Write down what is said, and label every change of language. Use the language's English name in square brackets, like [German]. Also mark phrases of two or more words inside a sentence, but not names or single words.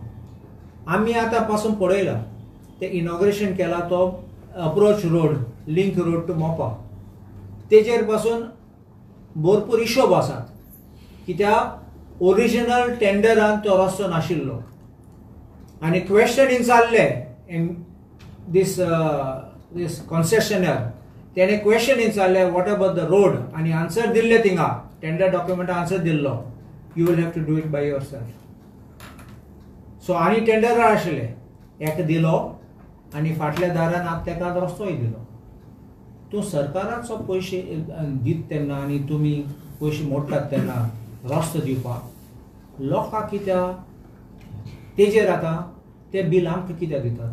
[Konkani] आमी आतां पासून पळयला ते इनॉग्रेशन केला तो [English] approach road link road to Mopa. [Konkani] तेजेर पासून भरपूर हिशोब आसात कित्याक ओरिजिनल टेंडरान तो रस्तो नाशिल्लो आनी क्वेश्चन जाल्ले [English] this concessionaire [Konkani] तेणे क्वेश्चन विचारले [English] what about the road [Konkani] आनी आन्सर दिल्ले थिंगा [English] tender document [Konkani] आन्सर दिल्लो [English] you will have to do it by your self. [Konkani] सो आनी टेंडर आशिल्ले एक दिलो आनी फाटल्या दारान आतां तेका रस्तोय दिलो. तूं सरकाराचो पयशे दीत तेन्ना आनी तुमी पयशे मोडटात तेन्ना रस्तो दिवपाक लोकांक कित्याक तेजेर आतां ते बील आमकां कित्याक दितात?